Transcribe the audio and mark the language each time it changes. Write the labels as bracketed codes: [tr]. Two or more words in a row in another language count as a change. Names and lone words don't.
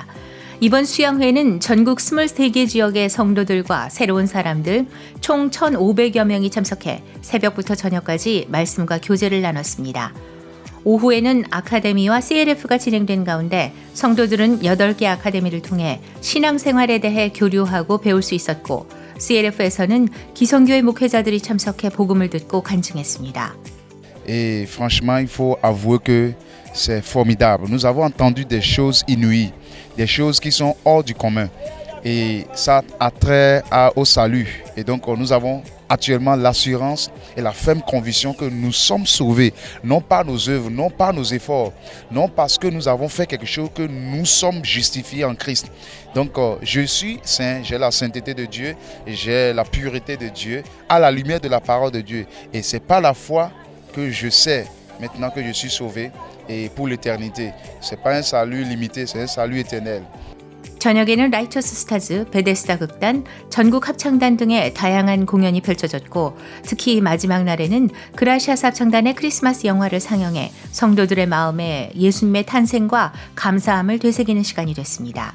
[ko] 이번 수양회는 전국 23개 지역의 성도들과 새로운 사람들 총 1,500여 명이 참석해 새벽부터 저녁까지 말씀과 교제를 나눴습니다. 오후에는 아카데미와 CLF가 진행된 가운데 성도들은 8개 아카데미를 통해 신앙생활에 대해 교류하고 배울 수 있었고, CLF에서는 기성교회 목회자들이 참석해 복음을 듣고 간증했습니다. [fr] Et franchement, il faut avouer que c'est formidable. Nous avons entendu des choses inouïes, des choses qui sont hors du commun. Et ça a trait au salut. Et donc nous avons actuellement l'assurance et la ferme conviction que nous sommes sauvés, non par nos œuvres, non par nos efforts, non parce que nous avons fait quelque chose, que nous sommes justifiés en Christ. Donc je suis saint, j'ai la sainteté de Dieu, j'ai la pureté de Dieu, à la lumière de la parole de Dieu. Et c'est par la foi que je sais maintenant que je suis sauvé et pour l'éternité. C'est pas un salut limité, c'est un salut éternel. [ko] 저녁에는 라이처스 스타즈, 베데스다 극단, 전국 합창단 등의 다양한 공연이 펼쳐졌고, 특히 마지막 날에는 그라시아스 합창단의 크리스마스 영화를 상영해 성도들의 마음에 예수님의 탄생과 감사함을 되새기는 시간이 됐습니다.